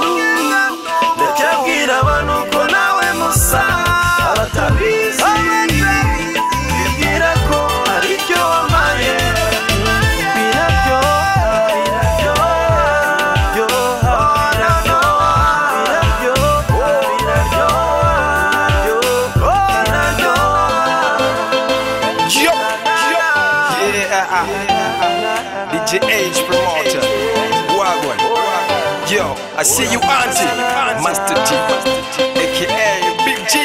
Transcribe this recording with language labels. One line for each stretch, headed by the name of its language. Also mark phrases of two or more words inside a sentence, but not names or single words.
Kinyarwanda: Ndacyabwira abantu ko nawe musa, abatabizi bibwira ko ari ibyo wamaye. Biraryoha, biraryoha, biraryoha,
English: Yeah, DJ H promoter. Wagwan. Yo, I see you, Auntie. Master T, aka Big G.